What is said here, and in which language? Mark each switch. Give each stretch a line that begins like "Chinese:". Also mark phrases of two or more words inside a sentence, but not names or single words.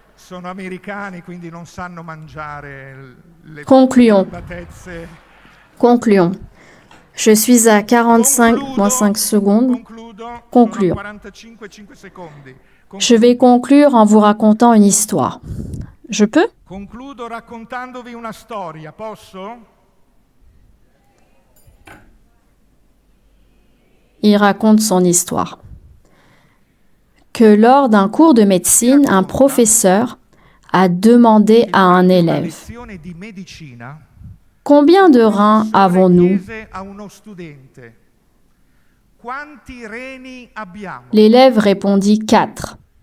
French: Concluons. Concluons. Je suis à 45 moins 5 secondes. Concluons. Je vais conclure en vous racontant une histoire. Je peux?
Italian: Concludo raccontandovi una storia, posso?
French: Il raconte son histoire. Que lors d'un cours de médecine, un professeur a demandé à un élève: combien de reins avons-nous? L'élève répondit 4.